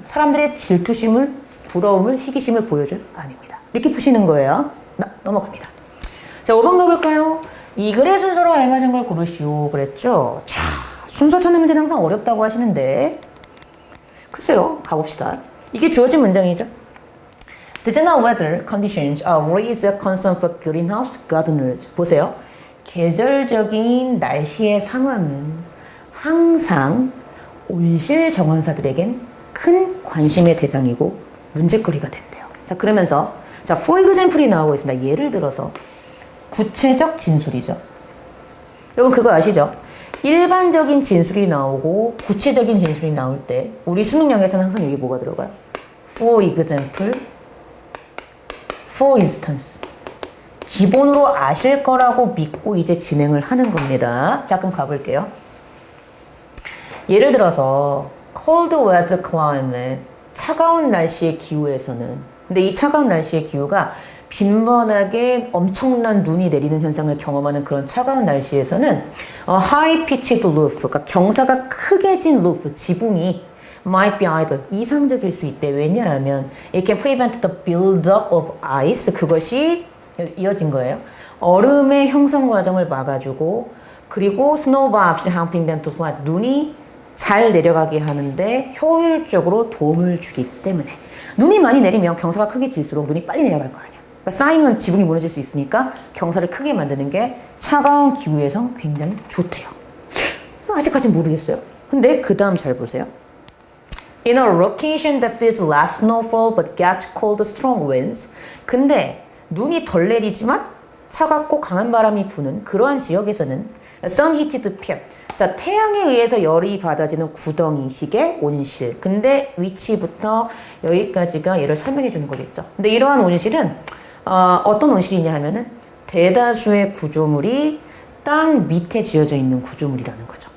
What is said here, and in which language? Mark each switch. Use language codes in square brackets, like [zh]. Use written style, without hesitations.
[ko] 사람들의 질투심을, 부러움을, 시기심을 보여줘요? 아닙니다. 이렇게 푸시는 거예요. 넘어갑니다. 자, 5번 가볼까요? 이 글의 순서로 알맞은 걸 고르시오 그랬죠? 자, 순서 찾는 문제는 항상 어렵다고 하시는데 글쎄요, 가봅시다. 이게 주어진 문장이죠. [en] Seasonal weather conditions are always a concern for greenhouse gardeners. [ko] 보세요. 계절적인 날씨의 상황은 항상 온실 정원사들에겐 큰 관심의 대상이고 문제거리가 된대요. 자, 그러면서 자, [en] for example [ko] 이 나오고 있습니다. 예를 들어서 구체적 진술이죠. 여러분 그거 아시죠? 일반적인 진술이 나오고 구체적인 진술이 나올 때 우리 수능량에서는 항상 여기 뭐가 들어가요? [en] For example, for instance. [ko] 기본으로 아실 거라고 믿고 이제 진행을 하는 겁니다. 자, 그럼 가볼게요. 예를 들어서 [en] cold weather climate, [ko] 차가운 날씨의 기후에서는, 근데 이 차가운 날씨의 기후가 빈번하게 엄청난 눈이 내리는 현상을 경험하는 그런 차가운 날씨에서는 [en] high pitched roof, [ko] 그러니까 경사가 크게 진 roof, 지붕이 [en] might be idle, [ko] 이상적일 수 있대. 왜냐하면 [en] it can prevent the build-up of ice, [ko] 그것이 이어진 거예요. 얼음의 형성 과정을 막아주고, 그리고 [en] snowballs helping them to slide, [ko] 눈이 잘 내려가게 하는데 효율적으로 도움을 주기 때문에. 눈이 많이 내리면 경사가 크게 질수록 눈이 빨리 내려갈 거 아니야. 그러니까 쌓이면 지붕이 무너질 수 있으니까 경사를 크게 만드는 게 차가운 기후에선 굉장히 좋대요. 아직까지 모르겠어요. 근데 그 다음 잘 보세요. [en] In a location that sees less snowfall but gets cold strong winds. [ko] 근데 눈이 덜 내리지만 차갑고 강한 바람이 부는 그러한 지역에서는 [en] sun heated pit. [ko] 자, 태양에 의해서 열이 받아지는 구덩이식의 온실. 근데 위치부터 여기까지가 얘를 설명해 주는 거겠죠. 근데 이러한 온실은 어떤 온실이냐 하면은 대다수의 구조물이 땅 밑에 지어져 있는 구조물이라는 거죠.